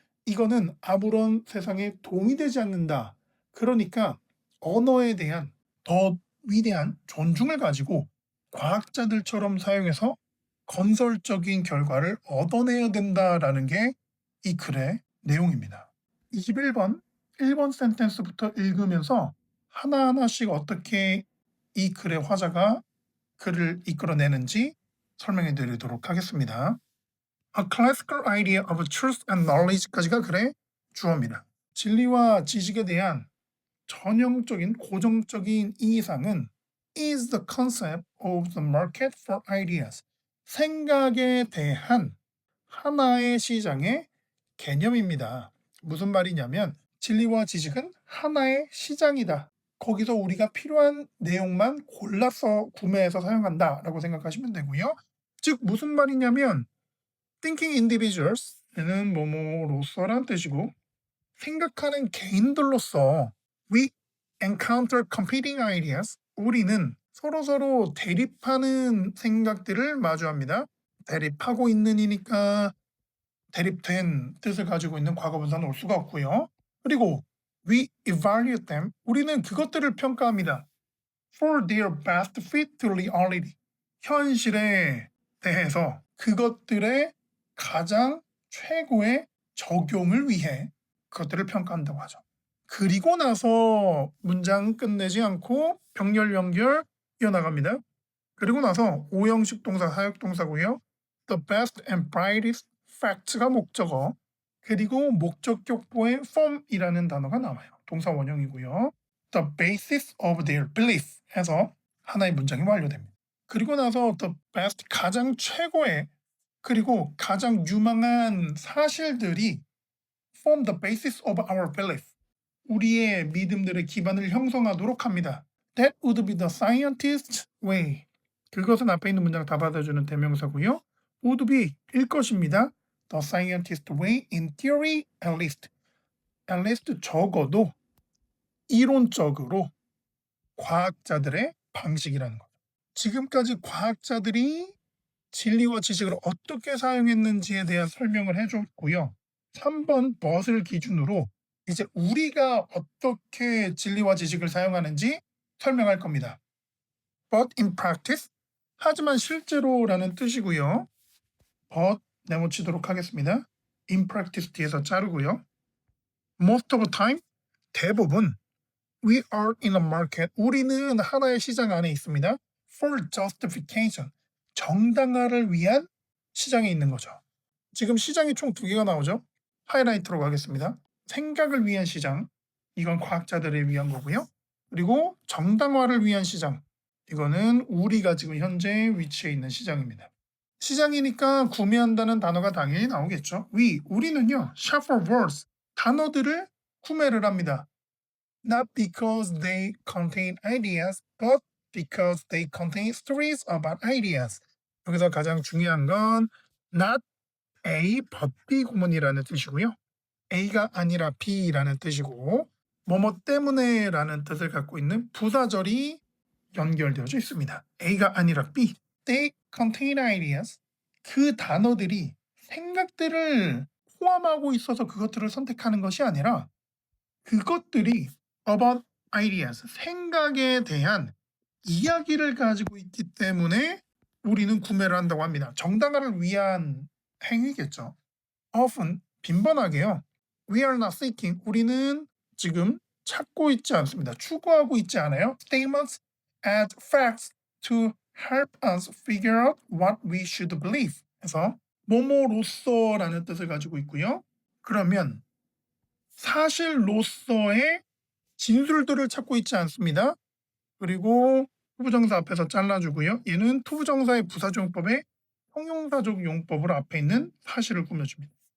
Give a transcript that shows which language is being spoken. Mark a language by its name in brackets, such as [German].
[Korean] 이거는 아무런 세상에 도움이 되지 않는다. 그러니까 언어에 대한 더 위대한 존중을 가지고 과학자들처럼 사용해서 건설적인 결과를 얻어내야 된다라는 게 이 글의 내용입니다. 21번 1번 센텐스부터 읽으면서 하나하나씩 어떻게 이 글의 화자가 글을 이끌어내는지 설명해 드리도록 하겠습니다. [English] A classical idea of truth and knowledge [Korean] 까지가 글의 주어입니다. 진리와 지식에 대한 전형적인 고정적인 이상은 [English] is the concept of the market for ideas. [Korean] 생각에 대한 하나의 시장의 개념입니다. 무슨 말이냐면 진리와 지식은 하나의 시장이다. 거기서 우리가 필요한 내용만 골라서 구매해서 사용한다라고 생각하시면 되고요. 즉 무슨 말이냐면 [English] thinking individuals [Korean] 는 뭐뭐로서란 뜻이고 생각하는 개인들로서 [English] we encounter competing ideas. [Korean] 우리는 서로서로 대립하는 생각들을 마주합니다. 대립하고 있는 이니까 대립된 뜻을 가지고 있는 과거분사는 올 수가 없고요. [English] 그리고 we evaluate them. [Korean] 우리는 그것들을 평가합니다. [English] for their best fit to reality. [Korean] 현실에 대해서 그것들의 가장 최고의 적용을 위해 그것들을 평가한다고 하죠. 그리고 나서 문장 끝내지 않고 병렬 연결 이어나갑니다. 그리고 나서 오형식 동사 사역동사고요. [English] The best and brightest facts [Korean] 가 목적어 그리고 목적격보의 form이라는 단어가 나와요. 동사 원형이고요. [English] The basis of their belief [Korean] 해서 하나의 문장이 완료됩니다. 그리고 나서 the best 가장 최고의 그리고 가장 유망한 사실들이 [English] form the basis of our belief. [Korean] 우리의 믿음들의 기반을 형성하도록 합니다. [English] That would be the scientist's way. [Korean] 그것은 앞에 있는 문장 다 받아주는 대명사고요. would be 일 것입니다. [English] The scientist's way in theory at least. [Korean] at least 적어도 이론적으로 과학자들의 방식이라는 거죠. 지금까지 과학자들이 진리와 지식을 어떻게 사용했는지에 대한 설명을 해줬고요. 3번 but을 기준으로 이제 우리가 어떻게 진리와 지식을 사용하는지 설명할 겁니다. [English] But in practice, [Korean] 하지만 실제로라는 뜻이고요. But 내모치도록 하겠습니다. In practice 뒤에서 자르고요. [English] Most of the time, [Korean] 대부분 [English] We are in a market. [Korean] 우리는 하나의 시장 안에 있습니다. [English] For justification. [Korean] 정당화를 위한 시장에 있는 거죠. 지금 시장이 총 2개가 나오죠. 하이라이트로 가겠습니다. 생각을 위한 시장. 이건 과학자들을 위한 거고요. 그리고 정당화를 위한 시장. 이거는 우리가 지금 현재 위치해 있는 시장입니다. 시장이니까 구매한다는 단어가 당연히 나오겠죠. 우리는요. [English] shop for words. [Korean] 단어들을 구매를 합니다. [English] Not because they contain ideas, but because they contain stories about ideas. [Korean] 여기서 가장 중요한 건 not A, but B 구문이라는 뜻이고요. A가 아니라 B라는 뜻이고 뭐뭐 때문에라는 뜻을 갖고 있는 부사절이 연결되어져 있습니다. A가 아니라 B. [English] They contain ideas. [Korean] 그 단어들이 생각들을 포함하고 있어서 그것들을 선택하는 것이 아니라 그것들이 about ideas, 생각에 대한 이야기를 가지고 있기 때문에 우리는 구매를 한다고 합니다. 정당화를 위한 행위겠죠. Often, 빈번하게요. [English] We are not seeking, [Korean] 우리는 지금 찾고 있지 않습니다. 추구하고 있지 않아요. [English] Statements as facts to help us figure out what we should believe. [Korean] 그래서 뭐뭐로서라는 뜻을 가지고 있고요. 그러면 사실로서의 진술들을 찾고 있지 않습니다. 그리고 투부정사 앞에서 잘라주고요. 얘는 투부정사의 부사조용법의 형용사적 용법으로 앞에 있는 사실을 꾸며줍니다.